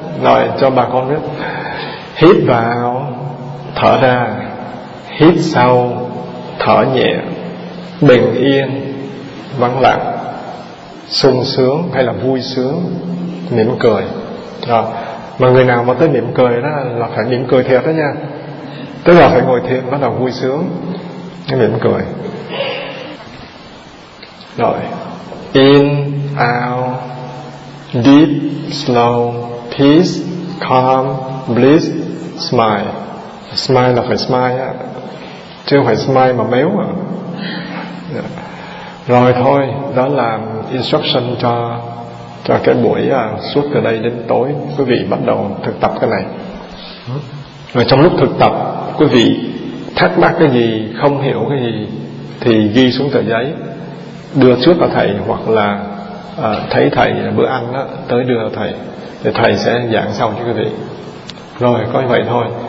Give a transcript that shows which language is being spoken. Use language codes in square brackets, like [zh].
[vi] Rồi cho bà con biết. Hít vào thở ra, hít sâu thở nhẹ, bình yên vắng lặng, sung sướng hay là vui sướng, mỉm cười. Rồi mà người nào mà tới mỉm cười đó là phải mỉm cười thiệt đó nha, tức là phải ngồi thiền bắt đầu vui sướng. Nó mỉm cười. Rồi. [en] In, out, deep, slow, peace, calm, bliss, smile. [vi] Smile là phải smile á, chứ không phải smile mà méo à. Rồi thôi, đó là instruction cho cái buổi suốt từ đây đến tối. Quý vị bắt đầu thực tập cái này. Rồi trong lúc thực tập, quý vị thắc mắc cái gì, không hiểu cái gì thì ghi xuống tờ giấy, đưa trước vào thầy, hoặc là thấy thầy bữa ăn đó, tới đưa vào thầy thì thầy sẽ giảng sau cho quý vị. Rồi có như vậy thôi.